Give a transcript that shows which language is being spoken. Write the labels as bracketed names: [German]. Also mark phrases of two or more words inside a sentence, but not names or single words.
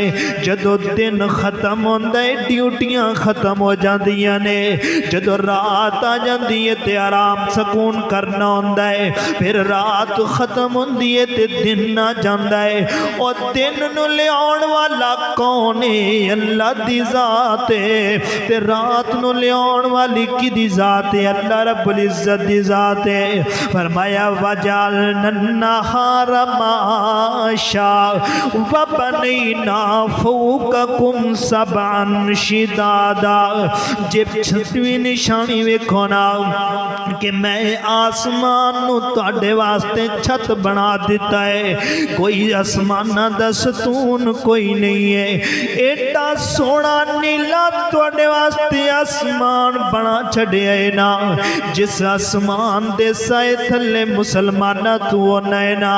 [Punjabi] جدوں دن ختم ہوندا ہے، ڈیوٹیاں ختم ہو جاندیاں نے، جدوں رات آ جاندی ہے تے آرام سکون کرنا ہوندا ہے، فیر رات ختم ہوندی ہے تے دن آ جاندا ہے. اور دن نوں لیاؤن والا کون ہے? اللہ دی ذات ہے. تے رات نوں لیاؤن والی کیہدی ذات ہے? اللہ رب العزت دی ذات ہے. فرمایا [Arabic] وجعلنا النهار معاشا وبنينا فوقكم سبعا شدادا. [Punjabi] جب چھٹی نشانی ویکھو ناں کہ میں آسمان نوں تہاڈے واسطے چھت بنا دتا ہے، کوئی آسماناں دا ستون کوئی نہیں ہے، ایڈا سوہنا نیلا تہاڈے واسطے آسمان بنا چھڈیا ہے ناں، جس آسمان دے سائے تھلے مسلماناں توں ہونا ہے ناں.